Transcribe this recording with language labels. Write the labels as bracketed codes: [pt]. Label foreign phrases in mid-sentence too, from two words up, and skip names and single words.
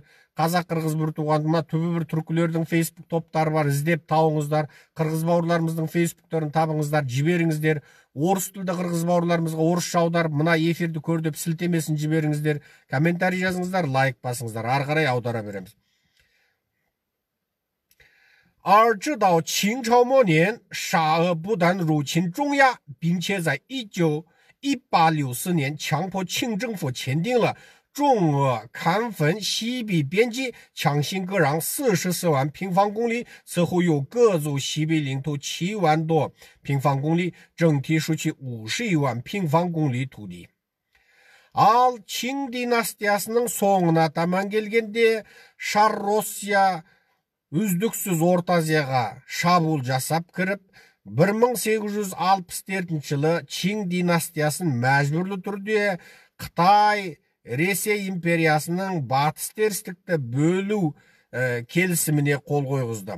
[kk] Қазақ қырғыз бір туғандығына түбі бір түркілердің Фейсбук топтары бар, іздеп тауыңыздар. Қырғыз бауырларымыздың Фейсбуктарын табыңыздар, жіберіңіздер. Орыс тілді қырғыз бауырларымызға орысша аударып, мына эфирді көр деп сілтемесін жіберіңіздер. Комментарий жазыңыздар, лайк басыңыздар. Ары қарай аудара береміз. [zh] 而直到清朝末年，沙俄不但入侵中亚，并且在1864年强迫清政府签订了中俄勘分西北边界，强行割让44万平方公里，此后又割足西北领土7万多平方公里，整体属于51万平方公里土地。 [kk] Ал Чин династиясының соңына таман келгенде Шар Россия үздіксіз Орта Азияға шабуыл жасап кіріп, 1864 жылы Чин династиясын мәжбүрлі түрде Қытай, Ресей империясының батыс терістікті бөлу келісіміне қол қойғызды.